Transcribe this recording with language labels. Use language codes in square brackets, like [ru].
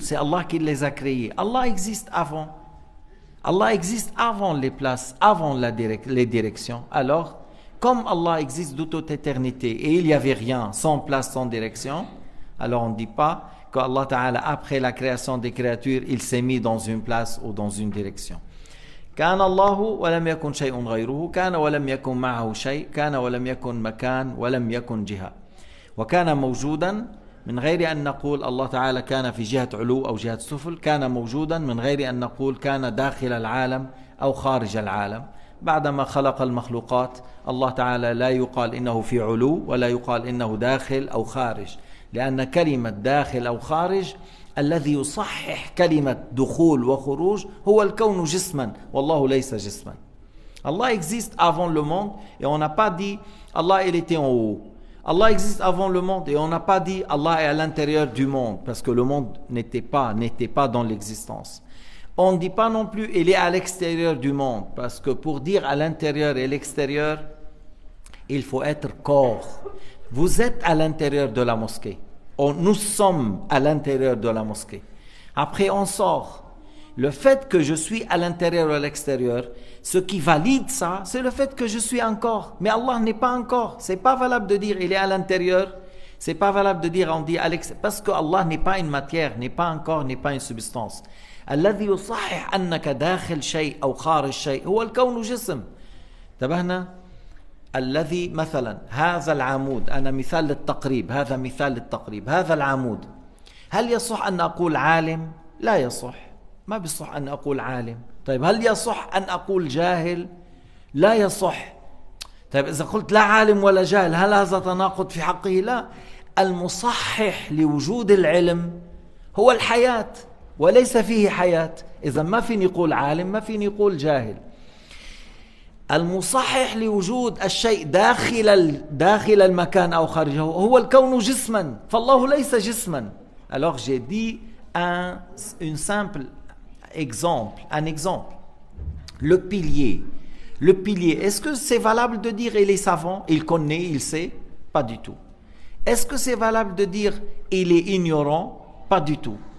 [fr] C'est Allah qui les a créées. Allah existe avant. Allah existe avant les places, avant les directions. Alors, comme Allah existe de toute éternité et il n'y avait rien, sans place, sans direction, alors on ne dit pas qu'Allah Ta'ala, après la création des créatures, il s'est mis dans une place ou dans une direction. [ar] كان الله ولم يكن شيء غيره، كان ولم يكن معه شيء، كان ولم يكن مكان ولم يكن جهة، وكان موجودا من غير أن نقول الله تعالى كان في جهة علو أو جهة سفل، كان موجودا من غير أن نقول كان داخل العالم أو خارج العالم. بعدما خلق المخلوقات الله تعالى لا يقال إنه في علو ولا يقال إنه داخل أو خارج، لأن كلمة داخل أو خارج الذي يصحح كلمة دخول وخروج هو الكون جسما، والله ليس جسما. [fr] Allah existe avant le monde et on n'a pas dit Allah il était en haut. Allah existe avant le monde et on n'a pas dit Allah est à l'intérieur du monde, parce que le monde n'était pas dans l'existence. On ne dit pas non plus il est à l'extérieur du monde, parce que pour dire à l'intérieur et l'extérieur, il faut être corps. Vous êtes à l'intérieur de la mosquée. Nous sommes à l'intérieur de la mosquée. Après on sort. Le fait que je suis à l'intérieur ou à l'extérieur, ce qui valide ça, c'est le fait que je suis un corps. Mais Allah n'est pas un corps. C'est pas valable de dire il est à l'intérieur. C'est pas valable de dire on dit à l'extérieur. Parce que Allah n'est pas une matière, n'est pas un corps, n'est pas une substance. [ar] الذي يصحح أنك داخل شيء أو خارج شيء هو الكون جسم. انتبهنا؟ الذي مثلا هذا العمود، أنا مثال للتقريب، هذا مثال للتقريب، هذا العمود، هل يصح أن أقول عالم؟ لا يصح، ما بيصح أن أقول عالم. طيب هل يصح أن أقول جاهل؟ لا يصح. طيب إذا قلت لا عالم ولا جاهل هل هذا تناقض في حقه؟ لا. المصحح لوجود العلم هو الحياة وليس فيه حياة. إذا ما فيني يقول عالم، ما فيني يقول جاهل. المصحح لوجود الشيء داخل المكان أو خارجه هو الكون جسما، فالله ليس جسما. [fr] Alors j'ai dit un simple exemple, un exemple. Le pilier. Le pilier, est-ce que c'est valable de dire il est savant, il connaît, il sait? Pas du tout. Est-ce que c'est valable de dire il est ignorant? Pas du tout.